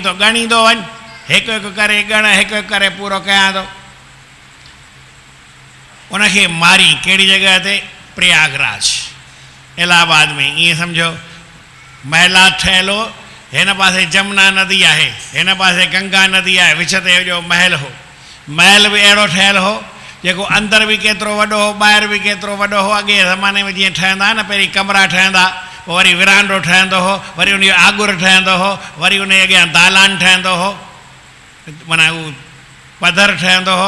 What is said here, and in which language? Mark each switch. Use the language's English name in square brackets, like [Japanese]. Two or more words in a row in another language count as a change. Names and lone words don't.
[Sindhi] तो ॻणींदो वञ, हिकु हिकु करे ॻण, हिकु हिकु करे पूरो कयां थो। उनखे मारी। कहिड़ी जॻह ते? प्रयागराज, इलाहाबाद में। ईअं सम्झो महिला ठहियल हो, हिन पासे जमुना नदी आहे, हिन पासे गंगा नदी आहे, विच ते जो महल हो। महल बि अहिड़ो ठहियलु हो जेको अंदरि बि केतिरो वॾो हो, ॿाहिरि बि केतिरो वॾो हो। अॻे ज़माने में जीअं ठहंदा न, पहिरीं कमरा ठहंदा, पोइ वरी विरांडो ठहंदो हो, वरी उनजो आगुर ठहंदो हो, वरी उन जे अॻियां दालान ठहंदो हो, माना उहो पधर ठहंदो हो।